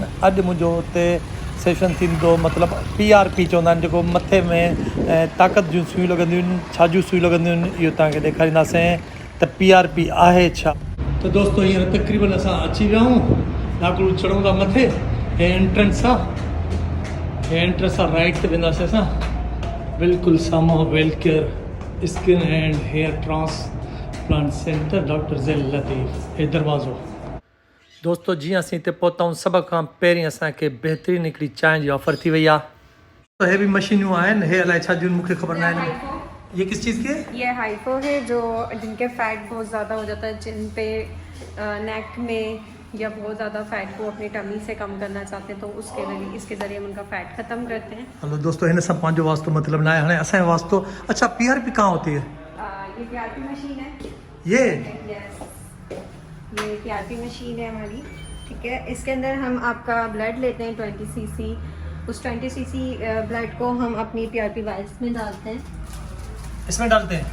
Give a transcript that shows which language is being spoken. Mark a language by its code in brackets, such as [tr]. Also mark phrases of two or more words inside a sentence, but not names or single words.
[sd] अॼु मुंहिंजो हुते सेशन थींदो, मतिलबु PRP चवंदा आहिनि, जेको मथे में ताक़त जूं सुयूं लॻंदियूं आहिनि, छाजूं सुयूं लॻंदियूं आहिनि, इहो तव्हांखे ॾेखारींदासीं त PRP आहे छा। त दोस्तो हींअर तक़रीबन असां अची विया आहियूं, ॾाकड़ू चढ़ूं था मथे। हे एंट्रेंस आहे, हे एंट्रेंस आहे, राइट ते वेंदासीं असां। बिल्कुलु साम्हूं वेलकेयर स्किन एंड हेयर ट्रांसप्लांट सेंटर डॉक्टर ज़ैल लतीफ़, हे दरवाज़ो। दोस्तो जीअं असीं हिते पहुतऊं, सभ खां पहिरीं असांखे बहितरीनु हिकिड़ी चांहि जी ऑफर थी वई आहे। त हे बि मशीनियूं आहिनि, हे अलाए छा जूं मूंखे ख़बर न आहे। [ur] یہ کس چیز کی ہے? یہ ہائپو ہے، جو جن کے فیٹ بہت زیادہ ہو جاتا ہے، جن پہ نیک میں یا بہت زیادہ فیٹ کو اپنی ٹمی سے کم کرنا چاہتے ہیں، تو اس کے ذریعے اس کے ذریعے ہم ان کا فیٹ ختم کرتے ہیں. [sd] हलो दोस्तो, हिन सां पंहिंजो वास्तो मतिलबु न आहे, हाणे असांजो वास्तो। [ur] اچھا، PRP کہاں ہوتی ہے? یہ PRP مشین ہے. ये PRP مشین ہے ہماری، ٹھیک ہے. اس کے اندر ہم آپ کا بلڈ لیتے ہیں 20 cc. اس 20 cc بلڈ کو ہم اپنی PRP وائلز میں ڈالتے ہیں. اس میں ڈالتے ہیں?